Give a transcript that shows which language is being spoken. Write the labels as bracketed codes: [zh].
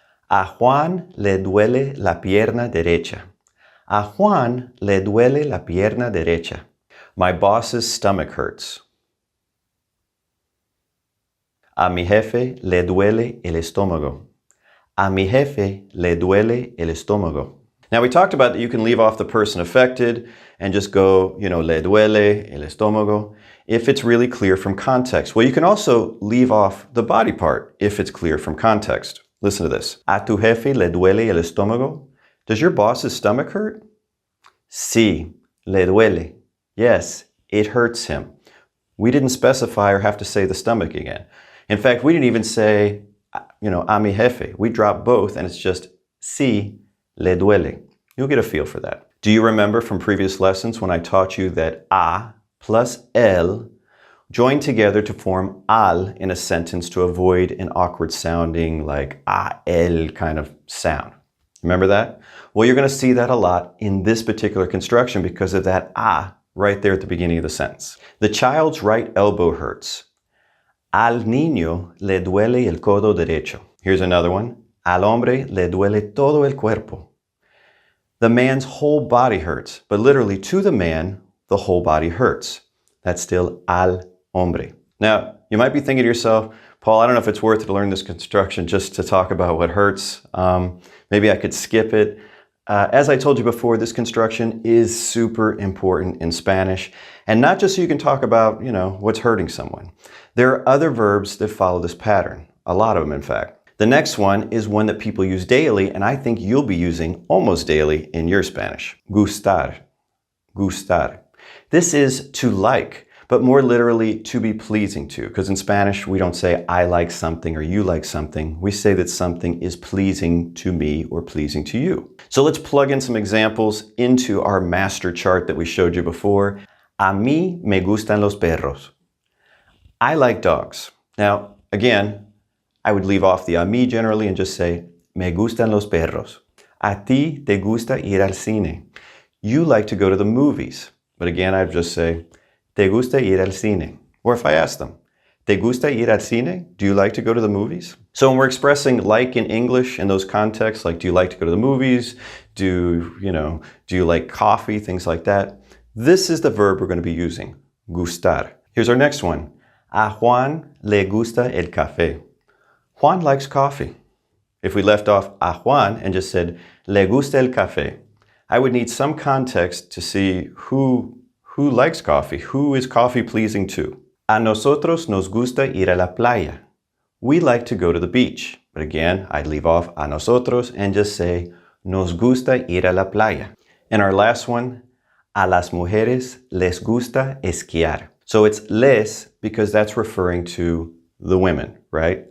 [es] A Juan le duele la pierna derecha. A Juan le duele la pierna derecha. [en] My boss's stomach hurts. [es] A mi jefe le duele el estómago. A mi jefe le duele el estómago. [en] Now we talked about that you can leave off the person affected and just go, [es] le duele el estómago [en] if it's really clear from context. Well, you can also leave off the body part if it's clear from context. Listen to this. [es] A tu jefe le duele el estómago? [en] Does your boss's stomach hurt? [es] Sí, le duele. [en] Yes, it hurts him. We didn't specify or have to say the stomach again. In fact, we didn't even say, [es] a mi jefe. [en] We dropped both and it's just [es] sí, le duele. [en] You'll get a feel for that. Do you remember from previous lessons when I taught you that a plus el join together to form al in a sentence to avoid an awkward sounding like a el kind of sound? Remember that? Well, you're going to see that a lot in this particular construction because of that a right there at the beginning of the sentence. The child's right elbow hurts. [es] Al niño le duele el codo derecho. [en] Here's another one. [es] Al hombre le duele todo el cuerpo. [en] The man's whole body hurts, but literally to the man, the whole body hurts. That's still [es] al hombre. [en] Now, you might be thinking to yourself, Paul, I don't know if it's worth it to learn this construction just to talk about what hurts. Maybe I could skip it. As I told you before, this construction is super important in Spanish, and not just so you can talk about, what's hurting someone. There are other verbs that follow this pattern, a lot of them in fact. The next one is one that people use daily, and I think you'll be using almost daily in your Spanish. Gustar. Gustar. This is to like, but more literally to be pleasing to, because in Spanish we don't say I like something or you like something. We say that something is pleasing to me or pleasing to you. So let's plug in some examples into our master chart that we showed you before. [es] A mí me gustan los perros. [en] I like dogs. Now, again, I would leave off the [es] a mí [en] generally and just say [es] me gustan los perros. A ti te gusta ir al cine. [en] you like to go to the movies. But again, I'd just say, [es] ¿te gusta ir al cine? [en] Or if I ask them, [es] ¿te gusta ir al cine? [en] Do you like to go to the movies? So when we're expressing like in English in those contexts, like do you like to go to the movies? Do you like coffee? Things like that. This is the verb we're going to be using, gustar. Here's our next one. [es] A Juan le gusta el café. [en] Juan likes coffee. If we left off [es] a Juan [en] and just said, [es] le gusta el café, [en] I would need some context to see who likes coffee, who is coffee pleasing to. [es] A nosotros nos gusta ir a la playa. [en] We like to go to the beach. But again, I'd leave off [es] a nosotros [en] and just say, [es] nos gusta ir a la playa. [en] And our last one, [es] a las mujeres les gusta esquiar. [en] So it's les because that's referring to the women, right?